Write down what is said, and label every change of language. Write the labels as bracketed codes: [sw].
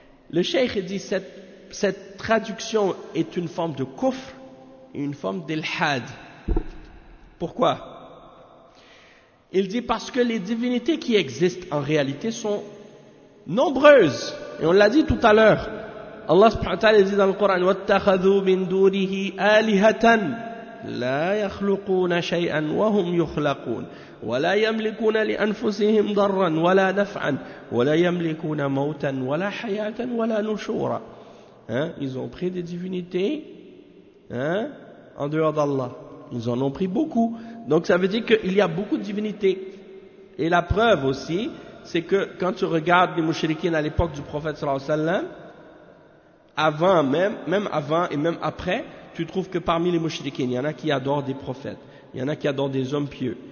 [fr] Le cheikh dit cette traduction est une forme de kufr et une forme d'ilhad. Pourquoi? Il dit parce que les divinités qui existent en réalité sont nombreuses. Et on l'a dit tout à l'heure. Allah subhanahu wa ta'ala dit dans le Coran [ar] وَاتَّخَذُوا مِنْ دُونِهِ آلِهَةً لَا يَخْلُقُونَ شَيْئًا وَهُمْ يُخْلَقُونَ ولا يملكون لأنفسهم ضرا ولا نفعا ولا يملكون موتا ولا حياة ولا نشورا. [fr] Hein? Ils ont pris des divinités hein? En dehors d'Allah. Ils en ont pris beaucoup. Donc ça veut dire qu'il y a beaucoup de divinités. Et la preuve aussi, c'est que quand tu regardes les mouchriquins à l'époque du prophète sallallahu alayhi wa sallam, avant et même après, tu trouves que parmi les mouchriquins, il y en a qui adorent des prophètes, il y en a qui adorent des hommes pieux.